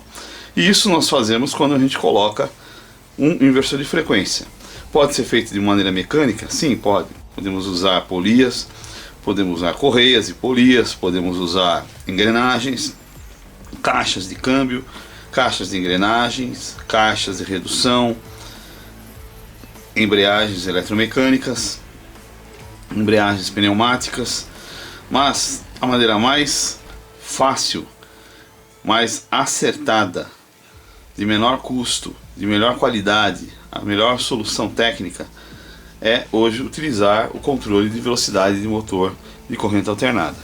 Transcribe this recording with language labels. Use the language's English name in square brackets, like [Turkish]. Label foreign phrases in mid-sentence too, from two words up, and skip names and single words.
[Portuguese] E isso nós fazemos quando a gente coloca um inversor de frequência. Pode ser feito de maneira mecânica? Sim, pode. Podemos usar polias, podemos usar correias e polias, podemos usar engrenagens, caixas de câmbio, caixas de engrenagens, caixas de redução, embreagens eletromecânicas, embreagens pneumáticas, mas a maneira mais fácil, mais acertada, de menor custo, de melhor qualidade, a melhor solução técnica é hoje utilizar o controle de velocidade de motor de corrente alternada.